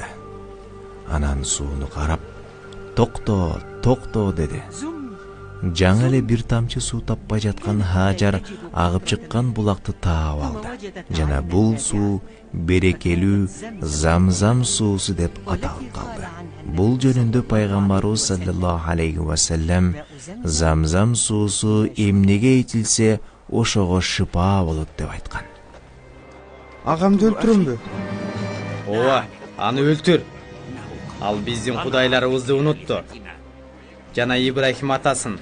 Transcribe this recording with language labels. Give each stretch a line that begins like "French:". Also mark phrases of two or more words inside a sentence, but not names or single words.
Kyrgyz: Анан сууну карап, "Токто, токто" деди. Жаңы эле бир тамчы суу таппай жаткан Хажар агып чыккан булакты таап алды. Жана бул суу берекелүү замзам суусу деп аталып калды. Бул жөнүндө пайгамбарыбыз
Arabic: صلى الله عليه وسلم
Kyrgyz: замзам суусу эмнеге ичилсе ошого шыпа болот деп айткан. Агамды өлтүрөмбү? Ооба, аны өлтүр. Ал биздин кудайларыбызды унутту. Жана Ибрахим атасын.